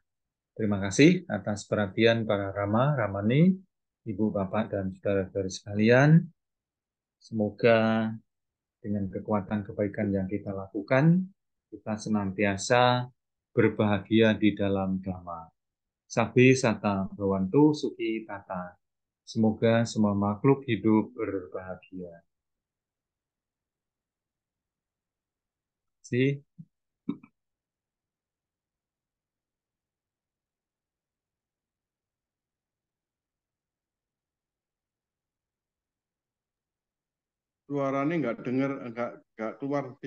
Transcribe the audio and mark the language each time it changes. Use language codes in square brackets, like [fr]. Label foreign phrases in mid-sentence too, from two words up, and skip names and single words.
[id] Terima kasih atas perhatian para Rama, Ramani, Ibu, Bapak, dan saudara-saudari sekalian. Semoga dengan kekuatan kebaikan yang kita lakukan, kita senantiasa berbahagia di dalam Dhamma. [pi] Sabi sata bhavantu sukhi tata. [id] Semoga semua makhluk hidup berbahagia. Terima kasih. Suaranya nggak dengar, nggak keluar sih.